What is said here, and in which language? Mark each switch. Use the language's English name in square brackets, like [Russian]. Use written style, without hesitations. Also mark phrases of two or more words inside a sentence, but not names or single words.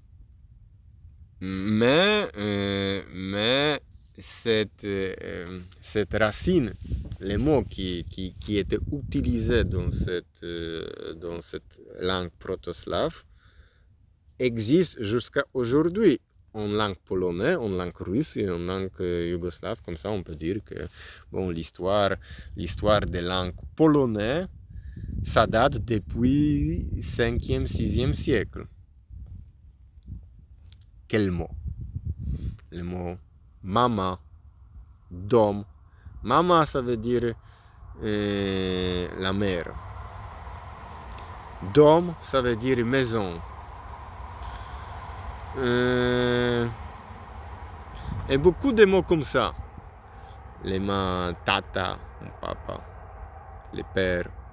[French] Mais cette racine, les mots qui étaient utilisés dans cette langue proto-slave, existent jusqu'à aujourd'hui en langue polonaise, en langue russe et en langue yougoslave. Comme ça, on peut dire que bon, l'histoire des langues polonaises, ça date depuis 5e, 6e siècle. Quel mot? Le mot mama, dom. Mama, ça veut dire la mère. Dom, ça veut dire maison. Et beaucoup de mots comme ça. Les mains, tata, papa, les pères.